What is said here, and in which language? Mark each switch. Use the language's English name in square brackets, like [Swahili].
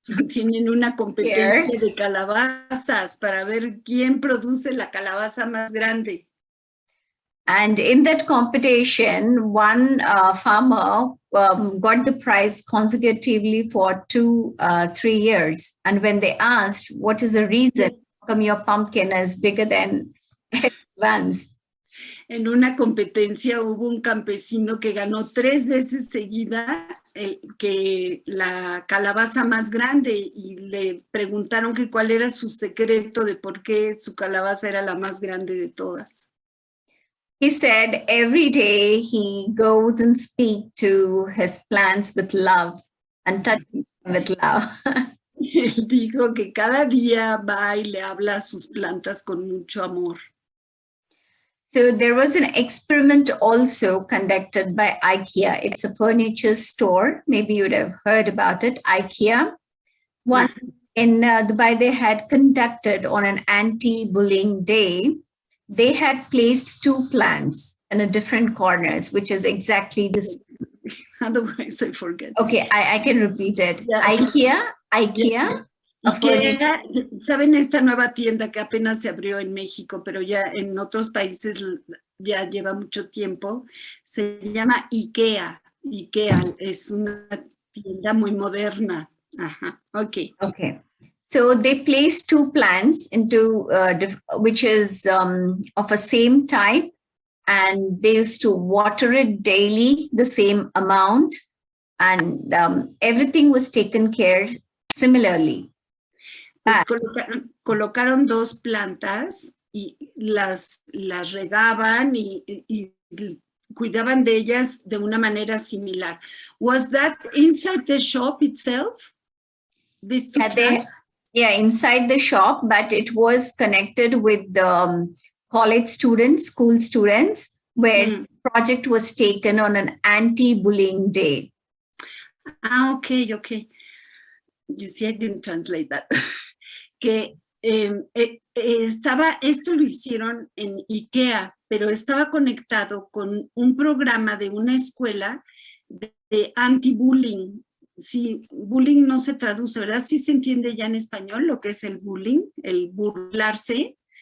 [Spanish] Tienen una competencia de calabazas para ver quién produce la calabaza más grande. [English] And in that competition, one farmer got the prize consecutively for 3 years. And when they asked, what is the reason, how come your pumpkin is bigger than everyone's? [Spanish] En una competencia hubo un campesino que ganó 3 veces seguida que la calabaza más grande y le preguntaron que cuál era su secreto de por qué su calabaza era la más grande de todas. [English] He said every day he goes and speaks to his plants with love and touches them with love. [Spanish] Él dijo que cada día va y le habla a sus plantas con mucho amor. [English] So there was an experiment also conducted by IKEA. It's a furniture store. Maybe you would have heard about it, IKEA. One in Dubai, they had conducted on an anti-bullying day. They had placed 2 plants in a different corners, which is exactly the same. Otherwise, I forget. Okay, I can repeat it. Yeah. IKEA. [Spanish] ¿Saben esta nueva tienda que apenas se abrió en México, pero ya en otros países ya lleva mucho tiempo? Se llama IKEA. IKEA es una tienda muy moderna. Ajá, okay. [English] So they placed 2 plants into, which is of a same type, and they used to water it daily, the same amount, and everything was taken care similarly. [Spanish] Pues colocaron 2 plantas y las regaban y cuidaban de ellas de una manera similar. [English] Was that inside the shop itself? These two plants? Yeah, inside the shop, but it was connected with the college students, school students, where project was taken on an anti-bullying day. Okay. You see, I didn't translate that. [Spanish] Que esto lo hicieron en IKEA, pero estaba conectado con un programa de una escuela de anti-bullying. Sí, bullying no se traduce, ¿verdad? Sí se entiende ya en español lo que es el bullying, el burlarse.